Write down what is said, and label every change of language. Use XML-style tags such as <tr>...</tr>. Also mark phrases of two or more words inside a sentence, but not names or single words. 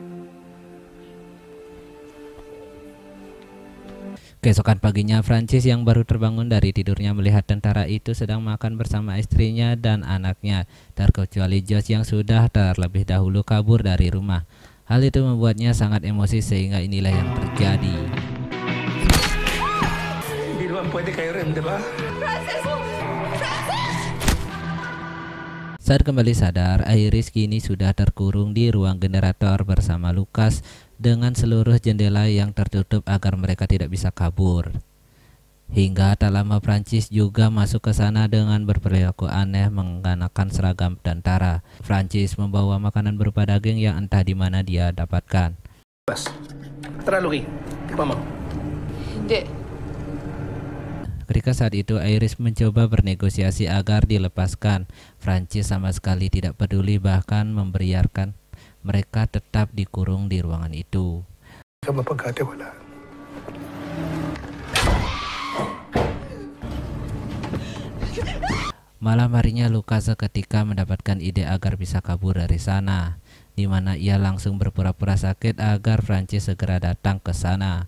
<id>Keesokan paginya, Prancis yang baru terbangun dari tidurnya melihat tentara itu sedang makan bersama istrinya dan anaknya, terkecuali Josh yang sudah terlebih dahulu kabur dari rumah. Hal itu membuatnya sangat emosi sehingga inilah yang terjadi.</id> <tl>Hindi naman pwede kayo rin, di ba?</tl> <id>Saat kembali sadar, Iris kini sudah terkurung di ruang generator bersama Lucas dengan seluruh jendela yang tertutup agar mereka tidak bisa kabur. Hingga tak lama Prancis juga masuk ke sana dengan berperilaku aneh mengenakan seragam tentara. Prancis membawa makanan berupa daging yang entah di mana dia dapatkan.</id> <tl>Bas. Tara, Luki. Tikman mo. Hindi.</tl> <id>Ketika saat itu Iris mencoba bernegosiasi agar dilepaskan, Prancis sama sekali tidak peduli, bahkan membiarkan mereka tetap dikurung di ruangan itu.</id> <tl>Ka mapagkatiwalaan.</tl> <id>Malam harinya Lucas seketika mendapatkan ide agar bisa kabur dari sana, di mana ia langsung berpura-pura sakit agar Prancis segera datang ke sana.</id>